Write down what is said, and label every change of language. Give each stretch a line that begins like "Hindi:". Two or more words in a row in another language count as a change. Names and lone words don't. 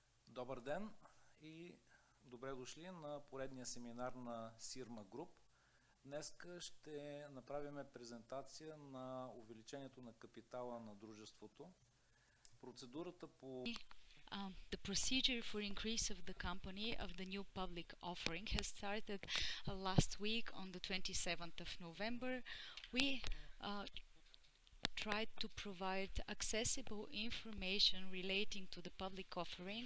Bulgarian: Добър ден и добре дошли на поредния семинар на Sirma Group. Днеска ще направим презентация на увеличението на капитала на дружеството. Процедурата по
English: The procedure for increase of the company of the new public offering has started last week on the 27th of November. We tried to provide accessible information relating to the public offering.